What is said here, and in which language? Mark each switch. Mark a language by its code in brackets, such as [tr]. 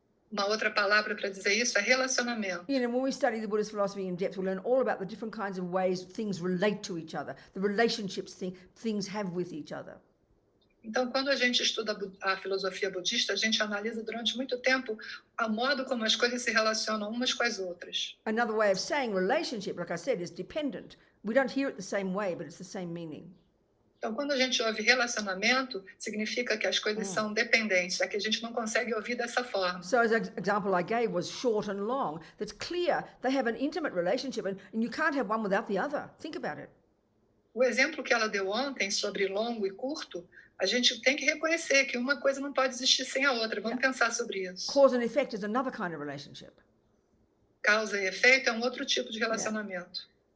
[pt] Uma outra palavra para dizer isso é relacionamento. [en] You know, when we study the Buddhist philosophy in depth, we learn all about the different kinds of ways things relate to each other, the relationships things have with each other. [pt] Então, quando a gente estuda a filosofia budista, a gente analisa durante muito tempo o modo como as coisas se relacionam umas com as outras. [en] Another way of saying relationship, like I said, is dependent. We don't hear it the same way, but it's the same meaning. [pt] Então, quando a gente ouve relacionamento, significa que as coisas são dependentes, é que a gente não consegue ouvir dessa forma. [en] So as an example I gave was short and long. That's clear. They have an intimate relationship and you can't have one without the other. Think about it. [pt] O exemplo que ela deu ontem sobre longo e curto, a gente tem que reconhecer que uma coisa não pode existir sem a outra. Vamos pensar sobre isso. [en] Cause and effect is another kind of relationship. [pt] Causa e efeito é um outro tipo de relacionamento.